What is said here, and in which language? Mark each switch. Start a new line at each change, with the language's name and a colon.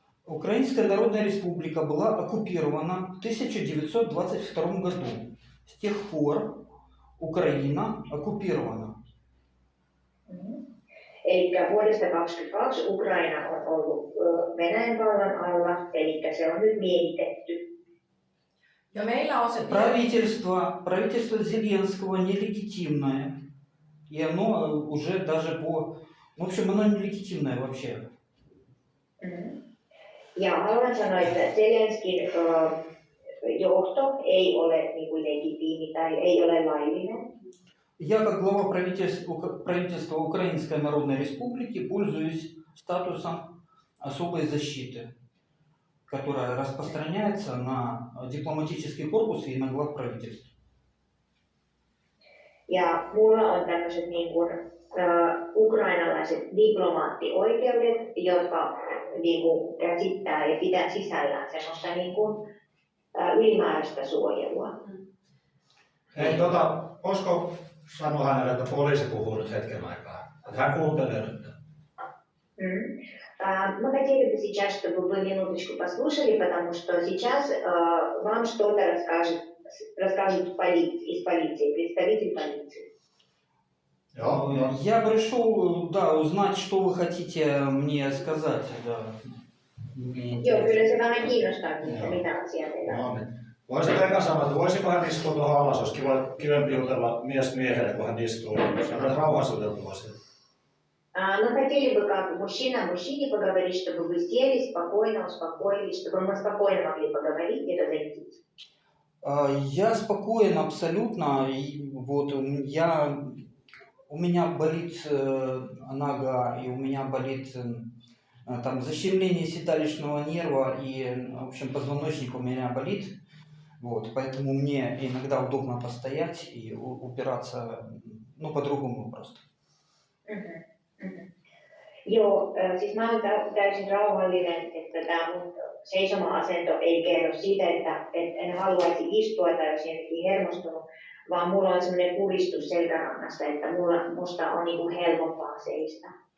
Russian: Украинская Народная Республика была оккупирована в 1922 году. С тех пор Украина оккупирована.
Finnish: Eli vuodesta 2022 Ukraina on ollut Venäjän vallan alla, eli se on nyt miehitetty. Ja meillä on se
Russian: Правительство Зеленского нелегитимное. И оно уже даже в общем, оно нелегитимное вообще.
Finnish: Ja haluan sanoa, että Zelenskin johto ei ole niin kuin legitiimi tai ei ole laillinen.
Russian: Я, как глава правительства Украинской Народной Республики, пользуюсь статусом особой защиты, которая распространяется на дипломатический корпус и на глав правительств.
Finnish: Ja mulla on tämmöiset niin kuin, ukrainalaiset diplomaattioikeudet, jotka niin kuin, käsittää ja pitää sisällään semmoista niin kuin, ylimääräistä suojelua. Hei, voisiko sanoa hänelle, että poliisi puhuu nyt hetken aikaa? Että hän kuuntelee nyt.
Russian: Мы хотели бы сейчас, чтобы вы минуточку послушали, потому что сейчас вам что-то расскажут из полиции, представитель полиции. Я пришел, да, узнать, что вы хотите мне сказать. Да.
Finnish: Joo, kyllä se vähän kiinnostaa, mitä asiaa teillä on. No niin. Voisiko eka sanoa, että voisiko hän istua tuohon alas, olisi kivempi jutella mies miehelle, kun hän istuu. Saadaan rauhassa juteltua siitä.
Russian: Мы хотели бы как мужчина мужчине поговорить, чтобы вы сели спокойно, успокоились, чтобы мы спокойно могли поговорить и разойтись. Я спокоен абсолютно. Вот, у меня болит нога, и у меня болит там защемление седалищного нерва, и, в общем, позвоночник у меня болит. Вот, поэтому мне иногда удобно постоять и упираться, ну, по-другому просто.
Finnish: Joo, siis mä olen täysin rauhallinen, että tämä mun seisoma-asento ei kerro siitä, että en haluaisi istua tai olisi jotenkin hermostunut, vaan mulla on sellainen puristus selkärangasta, että musta on niinku helpompaa seistä.